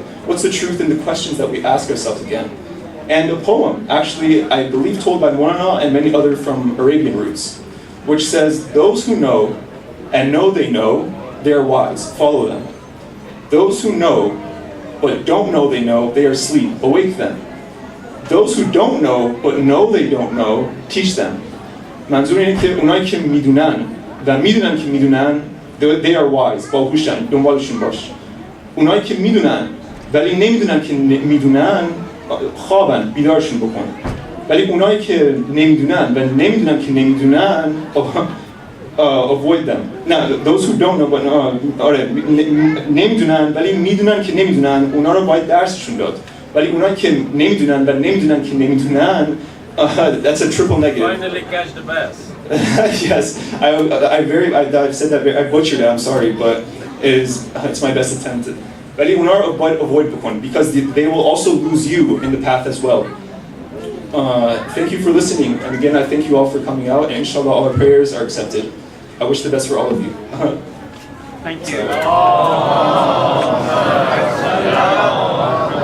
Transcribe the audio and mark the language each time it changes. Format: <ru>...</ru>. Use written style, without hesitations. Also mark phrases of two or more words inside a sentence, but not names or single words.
<en>What's the truth in the questions that we ask ourselves again? And a poem, actually, I believe told by Moana and many other from Arabian roots, which says, those who know and know they are wise, follow them. Those who know, but don't know, they are asleep, awake them. Those who don't know, but know they don't know, teach them.</en> <fa>منظور اینه که اونایی که میدونن و میدونن که میدونن</fa> <en>they are wise،</en> <fa>باهوشن، دنبالشون باش. اونایی که میدونن ولی نمیدونن که میدونن خوابن، بیدارشون بکن. ولی اونایی که نمیدونن و نمیدونن که نمیدونن</fa> <en>avoid them.</en> <fa>نه</fa> <en>those who don't know but</en> <fa>آره نمیدونن ولی میدونن که نمیدونن، اونا رو باید درسشون داد. ولی اونایی که نمیدونن و نمیدونن که نمیدونن</fa> <en>that's a triple negative. Finally catch the bass. Yes, I've said that I butchered it. I'm sorry, but it's my best attempt.</en> <fa>ولی اونا رو</fa> <en>avoid بکن because they will also lose you in the path as well. Thank you for listening, and again I thank you all for coming out, and inshallah all our prayers are accepted. I wish the best for all of you. Thank you.</en>